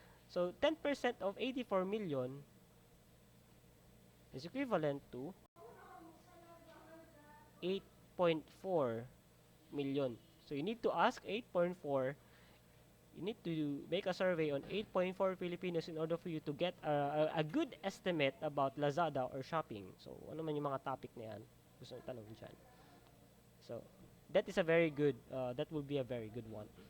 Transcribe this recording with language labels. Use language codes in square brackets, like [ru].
[en] So, 10% of 84 million is equivalent to 8.4 million. So, you need to ask 8.4. You need to make a survey on 8.4 Filipinos in order for you to get a good estimate about Lazada or shopping. [tl] So, ano man yung mga topic na yan, gusto nyo tanong dyan. [en] So, that will be a very good one.